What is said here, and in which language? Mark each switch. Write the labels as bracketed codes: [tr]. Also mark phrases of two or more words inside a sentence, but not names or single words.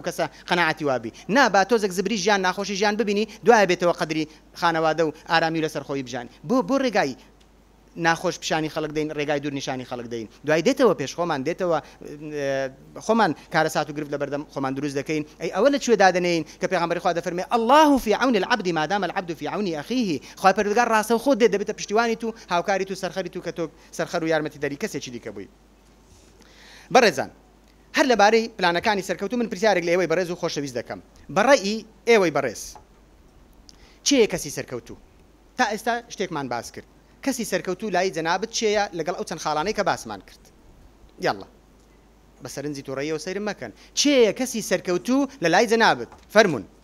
[ckb] کەسە قەناعەتی وابی نا با تۆزێک زبری ژیان ناخۆشی ژیان ببینی دوایە بێتەوە قەدری خانەوادە و ئارامی لەسەر خۆی بژانی بۆ ڕێگای ناخۆش پیشانی خەڵک دەین ڕێگای دوور نیشانی خەڵک دەین دوای دێتەوە پێش خۆمان دێتەوە خۆمان کارە سات و گرفت لە بەردەم خۆمان دروست دەکەین ئەی ئەوە لە کوێ دادنین کە پێغەمبەری خوا دەفەرمێ [ar] الله في عون العبد ما دام العبد في عون اخيه [ckb] خوا پەروەردگار ڕاستە و خۆت دەبێتە پشتیوانی تو هاوکاری تو سەرخەری تو کە تۆ سەرخەر و یارمەتی دەری کەسێکی دیکە بووی بەڕێزان هەر لەبارەی پلانەکانی سەرکەوتو من پرسیارێک لە ئێوەی بەڕێز و خۆشەویست دەکەم بەڕێی ئێوەی بەڕێز چیە کەسی سەرکەوتو تا ئێستا شتێکمان باس کرد کەسی سەرکەوتو لای جەنابەت چێیە لەگەڵ ئەو چەند خاڵانەی کە باسمان کرد یاڵڵا بە سەرنجی تووڕەیەوە سەیرم مەکەن چێیە کەسی سەرکەوتو لە لای جەنابەت فەرمون